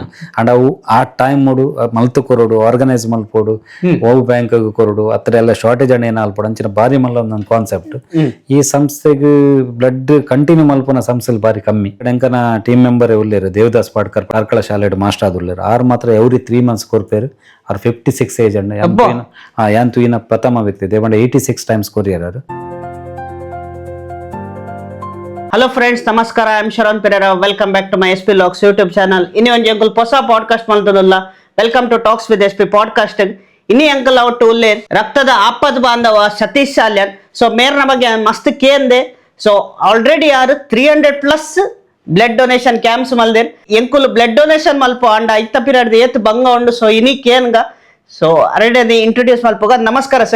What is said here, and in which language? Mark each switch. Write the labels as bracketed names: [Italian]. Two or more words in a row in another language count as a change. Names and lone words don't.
[Tulu] ಅಂಡ್ ಅವು ಆ ಟೈಮ್ ಮೂಡು ಮಲ್ತು ಕೊರೋಡು ಆರ್ಗನೈಸ್ ಮಲ್ಪೋಡು ಓವ್ ಬ್ಯಾಂಕ್ ಕೊರೋಡು ಅತ್ರ ಎಲ್ಲ ಶಾರ್ಟೇಜ್ ಅಣ್ಣ ಏನ ಅಲ್ಪಡು ಅಂಚಿನ ಬಾರಿ ಮಲ್ಲ ಒಂದು ಕಾನ್ಸೆಪ್ಟ್ ಈ ಸಂಸ್ಥೆಗೆ [English] blood continue [Tulu] ಮಲ್ಪನ ಸಂಸ್ಥೆಲ್ ಬಾರಿ ಕಮ್ಮಿ ಎಂಕನ [English] team member [Tulu] ಉಳ್ಳೇರು ದೇವದಾಸ್ ಪಾಡ್ಕರ್ ಪಾರ್ಕಳ ಶಾಲೆ ಮಾಸ್ಟರ್ ಆದುಳ್ಳೇರು ಆರ್ ಮಾತ್ರ [English] every 3 months [Tulu] ಕೊರ್ಪೇರು ಅವ್ರು 56 ಏಜ್ ಅಂಡ ಯಾಂತು ಇನ ಪ್ರಥಮ ವ್ಯಕ್ತಿ ದೇವಂಡ 86 times ಕೊರಿಯರ್ ಅವರು. [English] hello friends [Tulu] ನಮಸ್ಕಾರ [English] I am [Tulu] ಶರಣ್ ಪೆರೇರ [English] welcome back to my SP Logs YouTube channel [Tulu] ಇನಿ ಒಂಜಿ ಅಂಕಲ್ ಹೊಸ ಪಾಡ್ಕಾಸ್ಟ್ ಮಲ್ತದಲ್ಲ [English] welcome to Talks with SP podcast [Tulu] ಇನಿ ಅಂಕಲ್ ಅವಟ್ಟು ಉಲ್ಲೇ ರಕ್ತದ ಆಪದ್ ಬಾಂಧವ ಸತೀಶ್ ಸಾಲ್ಯನ್ ಸೊ ಮೇರ್ನ ಬಗ್ಗೆ ಮಸ್ತ್ ಕೇಂದೆ [English] so already [Tulu] ಯಾರು 300+ [English] blood donation camps [Tulu] ಮಲ್ದೇರ್ ಎಂಕುಲ್ [English] blood donation [Tulu] ಮಲ್ಪ ಅಂಡ ಐತ ಪೀರಿಯಡ್ ಏತ್ ಬಂಗ ಉಂಡು ಸೊ ಇನಿ ಕೇನ್ಗ ಸೊ ಅರೆಡೆ ಇಂಟ್ರೊಡ್ಯೂಸ್ ಮಲ್ಪೋಗ ನಮಸ್ಕಾರ ಸರ್.